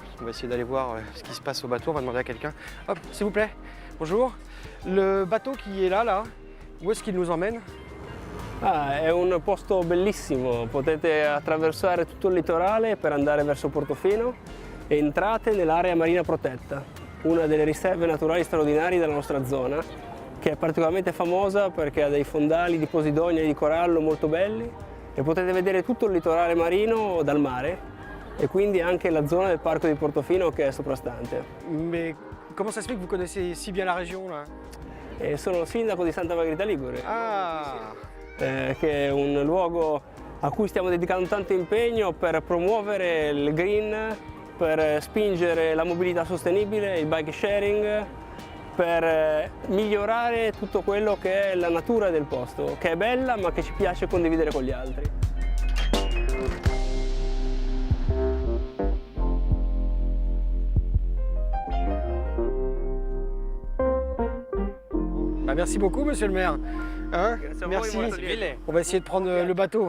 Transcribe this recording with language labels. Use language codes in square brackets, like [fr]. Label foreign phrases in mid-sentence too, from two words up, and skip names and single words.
[fr] va essayer d'aller voir ce qui se passe au bateau. On va demander à quelqu'un. Hop, s'il vous plaît. Bonjour. Le bateau qui est là, où est-ce qu'il nous emmène? [it] È un posto bellissimo, potete attraversare tutto il litorale per andare verso Portofino e entrate nell'area marina protetta, una delle riserve naturali straordinarie della nostra zona, che è particolarmente famosa perché ha dei fondali di posidonia e di corallo molto belli e potete vedere tutto il litorale marino dal mare e quindi anche la zona del parco di Portofino che è soprastante. [fr] Mais comment ça se fait que vous connaissez si bien la région là? [it] E sono il sindaco di Santa Margherita Ligure. Ah, Che è un luogo a cui stiamo dedicando tanto impegno per promuovere il green, per spingere la mobilità sostenibile, il bike sharing, per migliorare tutto quello che è la natura del posto, che è bella ma che ci piace condividere con gli altri. [fr] bah merci beaucoup, monsieur le maire. Hein? [it] Grazie a voi, [fr] Merci. [it] molto lieto. [fr] On va essayer de prendre le bateau.